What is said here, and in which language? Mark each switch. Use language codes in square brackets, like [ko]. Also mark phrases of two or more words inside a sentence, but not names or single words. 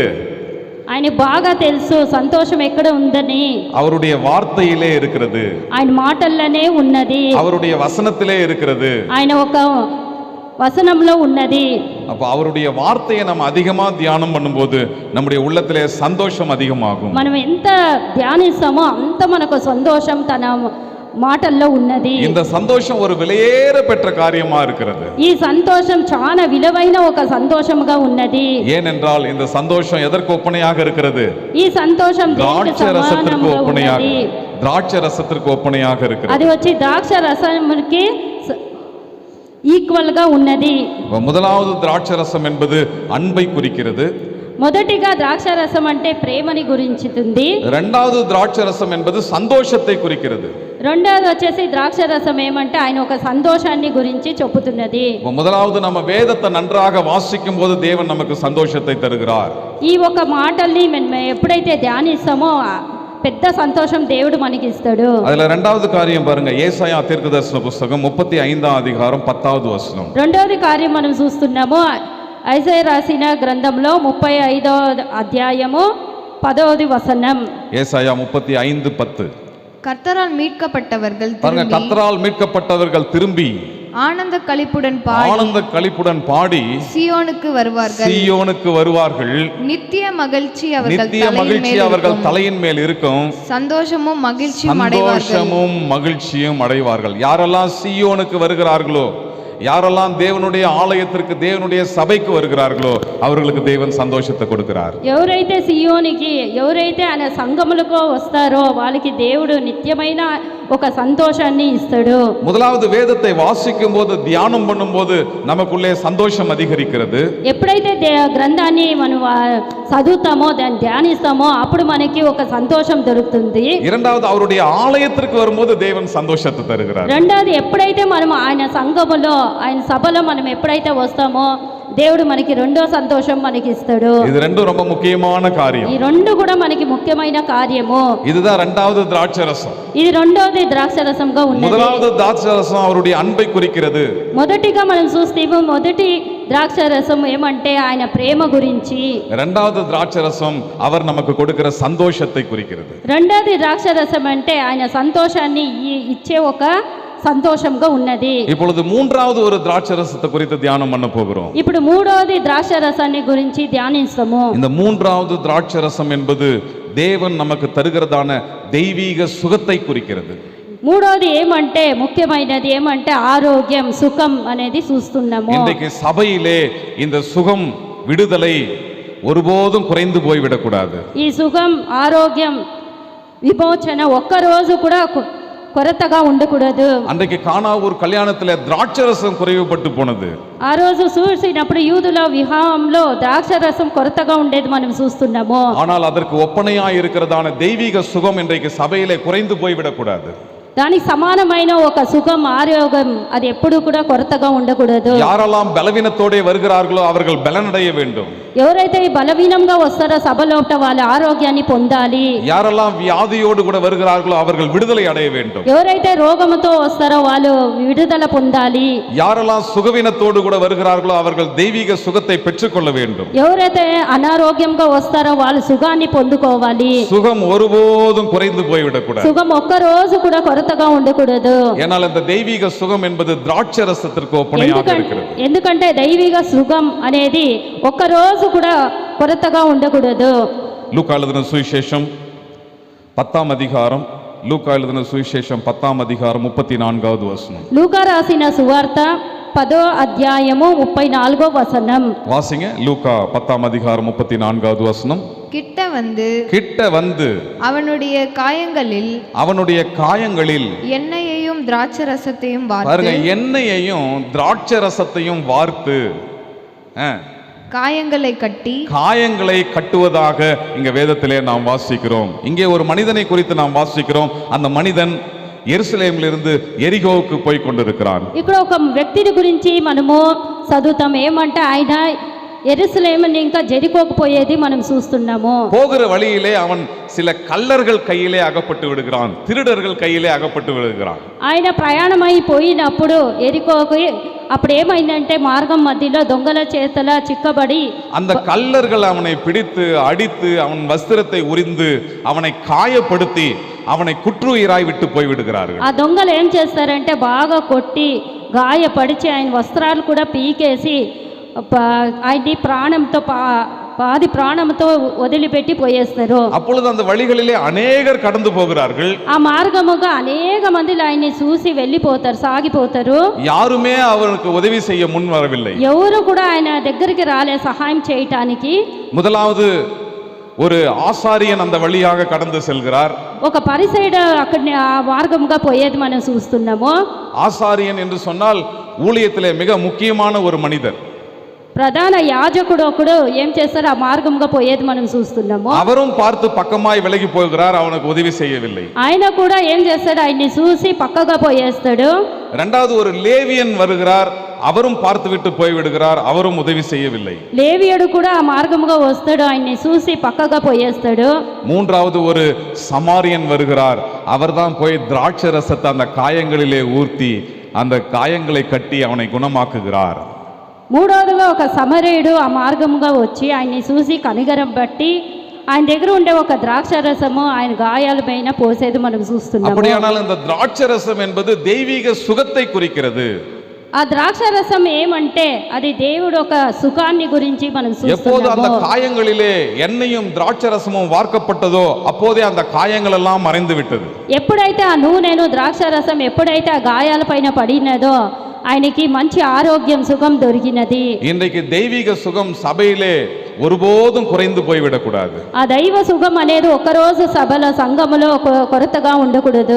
[te] ఆయన బాగా తెలుసు సంతోషం ఎక్కడ ఉందని. [ta] அவருடைய வார்த்தையிலே இருக்கிறது, [te] ఆయన మాటల్లోనే ఉన్నది, [ta] அவருடைய வசனத்திலே இருக்கிறது, [te] ఆయన ఒక வசனம்ல ఉన్నది. [ta] அப்ப அவருடைய வார்த்தையை நம்ம அதிகமா தியானம் பண்ணும்போது நம்முடைய உள்ளத்திலே சந்தோஷம் அதிகமாகும். [te] మనం ఎంత ధ్యానిస్తామో అంత మనకు సంతోషం తన మాటల్లో ఉన్నది. [ta] இந்த சந்தோஷம் ஒரு விலையேற பெற்ற காரியமா இருக்கிறது. [te] ఈ సంతోషం చాలా విలువైన ఒక సంతోషంగా ఉన్నది. [ta] ஏனென்றால் இந்த சந்தோஷம் எதற்கு ஒப்பனையாக இருக்கிறது? [te] ఈ సంతోషం [ta] திராட்சை ரசத்திற்கு ஒப்பனையாக, திராட்சை ரசத்திற்கு ஒப்பனையாக இருக்கிறது. [te] అది వచ్చి ద్రాక్ష రసంకి ఈక్వల్ గా ఉన్నది. [ta] முதலாவது திராட்சை ரசம் என்பது அன்பை குறிக்கிறது. [te] మొదటిగా ద్రాక్షరసం అంటే ప్రేమని గురించితుంది. [ta] இரண்டாவது திராட்சை ரசம் என்பது சந்தோஷத்தை குறிக்கிறது. [te] రెండోది వచ్చేసి ద్రాక్షరసం ఏమంటే ఆయన ఒక సంతోషాన్ని గురించి చెప్పుతున్నది. [ta] முதலாவது நம்ம வேதத்தை நன்றாக வாசிக்கும் போது தேவன் நமக்கு சந்தோஷத்தை தருகிறார். [te] ఈ ఒక మాటల్ని మనం ఎప్పుడైతే ధ్యానిస్తామో పెద్ద సంతోషం దేవుడు మనకి ఇస్తాడు. [ta] அதுல இரண்டாவது காரியம் பாருங்க, ஏசாயா தீர்க்கதரிசன புஸ்தகம் 35ஆம் அதிகாரம் 10வது வசனம். [te] రెండోది కార్యం మనం చూస్తున్నాము ఐజాయా రాసిన గ్రంథంలో 35వ అధ్యాయము 10వ వచనం. [ta] ஏசாயா 35:10. கர்த்தரால் மீட்கப்பட்டவர்கள் பாருங்க, திரும்பி கர்த்தரால் மீட்கப்பட்டவர்கள் திரும்பி ஆனந்த களிப்புடன் பாடி சீயோனுக்கு வருவார்கள். சீயோனுக்கு வருவார்கள். நித்திய மகிழ்ச்சி அவர்கள் தலையின் மேல் இருக்கும். சந்தோஷமும் மகிழ்ச்சியும் அடைவார்கள். யாரெல்லாம் சீயோனுக்கு வருகிறார்களோ, யாரெல்லாம் தேவனுடைய ஆலயத்திற்கு, தேவனுடைய சபைக்கு வருகிறார்களோ அவர்களுக்கு தேவன் சந்தோஷத்தை கொடுக்கிறார். [te] ఎవరైతే సియోనికి, ఎవరైతే ఆయన సంఘములకు వస్తారో వాళ్ళకి దేవుడు నిత్యమైన ఒక సంతోషాన్ని ఇస్తాడు. [ta] முதலாவது வேதத்தை வாசிக்கும் போது, தியானம் பண்ணும் போது நமக்குள்ளே சந்தோஷம் அதிகரிக்கிறது. [te] ఎప్పుడైతే గ్రంథాన్ని మనం చదువుతామో, దాన్ని ధ్యానిస్తామో అప్పుడు మనకి ఒక సంతోషం దొరుకుతుంది. [ta] இரண்டாவது, அவருடைய ஆலயத்திற்கு வரும்போது தேவன் சந்தோஷத்தை தருகிறார். [te] రెండోది, ఎప్పుడైతే మనం ఆయన సంఘములో, ఆయన సభలో మనం ఎప్పుడైతే వస్తామో దేవుడు మనకి రెండో సంతోషం మనకి ఇస్తాడు. [ta] இது ரெண்டும் ரொம்ப முக்கியமான காரியம். [te] ఈ రెండు కూడా మనకి ముఖ్యమైన కార్యము. [ta] இதுதான் இரண்டாவது திராட்சரசம். [te] ఇది రెండోది ద్రాక్షరసంగా ఉన్నది. [ta] முதலாவது திராட்சரசம் அவருடைய அன்பை குறிக்கிறது. [te] మొదటిగా మనం చూస్తాము, మొదటి ద్రాక్షరసం ఏమంటే ఆయన ప్రేమ గురించి. [ta] இரண்டாவது திராட்சரசம் அவர் நமக்கு கொடுக்கிற சந்தோஷத்தை குறிக்கிறது. [te] రెండోది ద్రాక్షరసం అంటే ఆయన సంతోషాన్ని ఇచ్చే ఒక సంతోషంగా ఉన్నది. [ta] இப்பொழுது மூன்றாவது ஒரு திராட்சரசத்தை குறித்து தியானம் பண்ண போகிறோம். [te] ఇప్పుడు మూడోది ద్రాక్షరసాన్ని గురించి ధ్యానిస్తాము. [ta] இந்த மூன்றாவது திராட்சரசம் என்பது தேவன் நமக்கு தருகிறதான தெய்வீக சுகத்தை குறிக்கிறது. [te] మూడోది ఏమంటే, ముఖ్యమైనది ఏమంటే ఆరోగ్యం, సుఖం అనేది చూస్తున్నాము. [ta] இன்றைக்கு சபையிலே இந்த சுகம், விடுதலை ஒருபோதும் குறைந்து போய்விடக்கூடாது. [te] ఈ సుఖం, ఆరోగ్యం, విమోచన ఒక్క రోజు కూడా కొరతగా ఉండకూడదు. [ta] அன்றைக்கு கானாவூர் கல்யாணத்துல திராட்சரசம் குறைவுபட்டு போனது. [te] ఆ రోజు చూసినప్పుడు యూదుల వివాహంలో ద్రాక్షరసం కొరతగా ఉండేది మనం చూస్తున్నాము. [ta] ஆனால் அதற்கு ஒப்பனையாய் இருக்கிறதான தெய்வீக சுகம் இன்றைக்கு சபையிலே குறைந்து போய்விடக்கூடாது. [te] దానికి సమానమైన ఒక సుఖం, ఆరోగ్యం అది ఎప్పుడు కూడా కొరతగా ఉండకూడదు. [ta] யாரெல்லாம் பலவீனத்தோடே வருகிறார்களோ அவர்கள் பலனடைய வேண்டும். [te] ఎవరైతే బలవీనంగా వస్తారో సభలోట వాళ్ళ ఆరోగ్యాన్ని పొందాలి. [ta] யாரெல்லாம் வியாதியோடு கூட வருகிறார்களோ அவர்கள் விடுதலை அடைய வேண்டும். [te] ఎవరైతే రోగముతో వస్తారో వాళ్ళు విడుదల పొందాలి. [ta] யாரெல்லாம் சுகவீனத்தோடு கூட வருகிறார்களோ அவர்கள் தெய்வீக சுகத்தை பெற்றுக்கொள்ள வேண்டும். [te] ఎవరైతే అనారోగ్యంగా వస్తారో వాళ్ళు సుఖాన్ని పొందుకోవాలి. [ta] சுகம் ஒருபோதும் குறைந்து போய்விடக்கூடாது. [te] సుఖం ఒక్క రోజు కూడా కొరతగా ఉండకూడదు. [ta] ஏனால் இந்த தெய்வீக சுகம் என்பது திராட்சரசத்திற்கு ஒப்பனையாக இருக்கிறது. [te] ఎందుకంటే దైవిక సుఖం అనేది ఒక్క రోజు కూడా కొరతగా ఉండకూడదు. [ta] லூக்கா எழுதின சுவிசேஷம் 10ஆம் அதிகாரம், லூக்கா எழுதின சுவிசேஷம் 10ஆம் அதிகாரம் 34வது வசனம். [te] లూకా రాసిన సువార్త 10వ అధ్యాయము 34వ వచనం. [ta] வாசிங்க. லூக்கா 10ஆம் அதிகாரம் 34வது வசனம். கிட்ட வந்து அவனுடைய காயங்களில் எண்ணெயையும் திராட்சரசத்தையும் பாருங்க, எண்ணெயையும் திராட்சரசத்தையும் வார்த்து காயங்களை கட்டுவதாக இங்க வேதத்திலே நாம் வாசிக்கிறோம். இங்கே ஒரு மனிதனை குறித்து நாம் வாசிக்கிறோம். அந்த மனிதன் எருசலேமிலிருந்து எரிகோவுக்கு போய் கொண்டிருக்கிறான். [te] ఇక్కడ ఒక వ్యక్తిని గురించి మనము చదువుతాం. ఏమంటే ఆయన எருசலேமின் ఇంకా జెరికోకు పోయేది మనం చూస్తున్నాము. [ta] போகிற வழியிலே அவன் சில கள்ளர்கள் கையிலே அகப்பட்டு விடுகிறான், திருடர்கள் கையிலே அகப்பட்டு விடுகிறான். [te] ఆయన ప్రయాణమై పోయినప్పుడు ఎరికోకు అప్పుడు ఏమైందంటే మార్గం మధ్యలో దొంగల చేతల చిక్కబడి [ta] அந்த கள்ளர்கள் அவனை பிடித்து அடித்து அவன் வஸ்திரத்தை உரிந்து அவனை காயப்படுத்தி அவனை குற்றுயிராய் விட்டு போய் விடுகிறார்கள். [te] ఆ దొంగలు ఏం చేస్తారంటే బాగా కొట్టి గాయపడిచి ఆయన వస్త్రాలు కూడా పీకేసి ఆయన్ని ప్రాణంతో பாதி ప్రాణంతో వదిలిపెట్టి పోయేస్తారు. [ta] அப்பொழுது அந்த வழிகளிலே அநேகர் கடந்து போகிறார்கள். [te] ఆ మార్గముగా అనేక మంది ఆయన్ని చూసి వెళ్ళిపోతారు, సాగిపోతారు. [ta] யாருமே அவருக்கு உதவி செய்ய முன் வரவில்லை. [te] ఎవరు కూడా ఆయన దగ్గరికి రాలే సహాయం చేయటానికి. [ta] முதலாவது ஒரு ஆசாரியன் அந்த வழியாக கடந்து செல்கிறார். [te] ఒక పరిసైడు అక్కడ ఆ మార్గముగా పోయేది మనం చూస్తున్నాము. [ta] ஆசாரியன் என்று சொன்னால் ஊழியத்திலே மிக முக்கியமான ஒரு மனிதர். [te] ప్రధాన యాజకుడు ఒకడు ఏం చేస్తాడు, ఆ మార్గంగా పోయేది మనం చూస్తున్నాము. [ta] அவரும் பார்த்து பக்கமாய் விலகி போகிறார், அவனுக்கு உதவி செய்யவில்லை. [te] ఆయన కూడా ఏం చేస్తాడు, ఆయన్ని చూసి పక్కగా పోయేస్తాడు. [ta] இரண்டாவது ஒரு லேவியன் வருகிறார், அவரும் பார்த்துவிட்டு போய்விடுகிறார், அவரும் உதவி செய்யவில்லை. [te] లేవియుడు కూడా ఆ మార్గముగా వస్తాడు, ఆయన్ని చూసి పక్కగా పోయేస్తాడు. [ta] மூன்றாவது ஒரு சமாரியன் வருகிறார், அவர்தான் போய் திராட்சை ரசத்தை அந்த காயங்களிலே ஊர்த்தி அந்த காயங்களை கட்டி அவனை குணமாக்குகிறார். [te] మూడవదిగా ఒక సమరయుడు ఆ మార్గముగా వచ్చి ఆయన్ని చూసి కనికరం బట్టి ఆయన దగ్గర ఉండే ఒక ద్రాక్ష రసము ఆయన గాయాల పైన పోసేది మనం చూస్తున్నాము. [ta] அப்படியானால் இந்த திராட்சை ரசம் என்பது தெய்வீக சுகத்தை குறிக்கிறது. [te] ఆ ద్రాక్ష రసం ఏమంటే అది దేవుడు ఒక సుఖాన్ని గురించి మనం [ta] எப்போது அந்த [te] చూస్తున్నాము. [ta] காயங்களிலே எண்ணெயும் திராட்சை ரசமும் வார்க்கப்பட்டதோ அப்போதே அந்த காயங்கள் எல்லாம் மறைந்து விட்டது. [te] ఎప్పుడైతే ఆ నూనెను ద్రాక్ష రసం ఎప్పుడైతే ఆ గాయాల పైన పడినదో ఆయనకి మంచి ఆరోగ్యం సుఖం దొరికినది. [ta] இன்றைக்கு தெய்வீக சுகம் சபையிலே ஒருபோதும் குறைந்து போய்விடக்கூடாது. [te] ఆ దైవ సుఖం అనేది ఒక్కరోజు సభలో సంఘములో కొరతగా ఉండకూడదు.